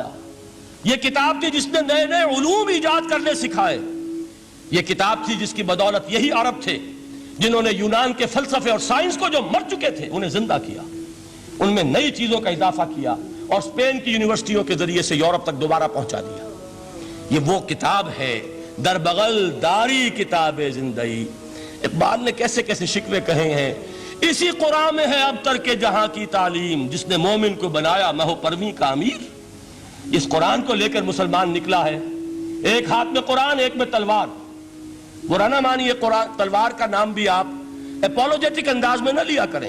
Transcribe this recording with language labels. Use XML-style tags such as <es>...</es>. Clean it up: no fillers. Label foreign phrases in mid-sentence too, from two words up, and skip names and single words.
<ur>یہ کتاب تھی جس نے نئے نئے علوم ایجاد کرنے سکھائے. یہ کتاب تھی جس کی بدولت یہی عرب تھے جنہوں نے یونان کے فلسفے اور سائنس کو جو مر چکے تھے انہیں زندہ کیا، ان میں نئی چیزوں کا اضافہ کیا اور اسپین کی یونیورسٹیوں کے ذریعے سے یورپ تک دوبارہ پہنچا دیا. یہ وہ کتاب ہے،</ur> <fa>در بغل داری کتاب زندئی.</fa> <ur>اقبال نے کیسے کیسے شکوے کہے ہیں. اسی قرآن میں ہے اب ترک جہاں کی تعلیم، جس نے مومن کو بنایا مہو پرمی کا امیر. اس قرآن کو لے کر مسلمان نکلا ہے، ایک ہاتھ میں قرآن، ایک میں تلوار. برا نہ مانیے، قرآن تلوار کا نام بھی آپ اپولوجیٹک انداز میں نہ لیا کریں.</ur>